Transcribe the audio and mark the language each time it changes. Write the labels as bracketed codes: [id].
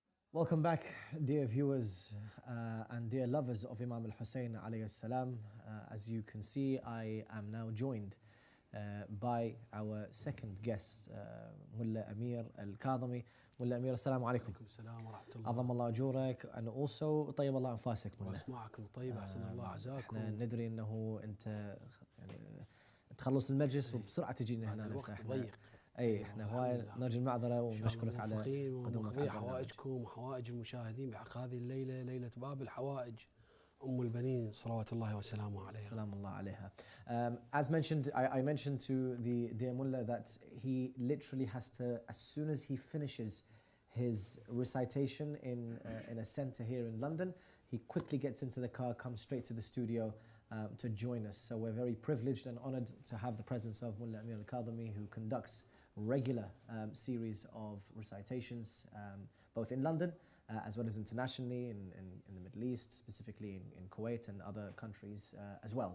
[en] Welcome back, dear viewers and dear lovers of Imam Hussein alayhi salam. As you can see, I am now joined by our second guest, Mullah Amir Al-Kadhimi. Mullah Amir, assalamu alaikum. [ar] السلام ورحمة الله. عظم الله أجورك [en] and also [ar] طيب الله أنفاسك ملا. وأسماعكم طيبة أحسن الله عزاكم. ندري أنه أنت يعني تخلص المجلس وبسرعة تجينا هنا. الوقت ضيق. اي احنا هواي نرجو المعذره ونشكرك على قدومك حوائجكم وحوائج المشاهدين بحق هذه الليله، ليله باب الحوائج ام البنين صلوات الله وسلامه عليها. سلام الله عليها. [en] As mentioned, I mentioned to the dear Mullah that he literally has to, as soon as he finishes his recitation in a centre here in London, he quickly gets into the car, comes straight to the studio to join us. So we're very privileged and honoured to have the presence of Mullah Amir Al-Kadhimi, who conducts regular series of recitations, both in London as well as internationally in the Middle East, specifically in Kuwait and other countries as well.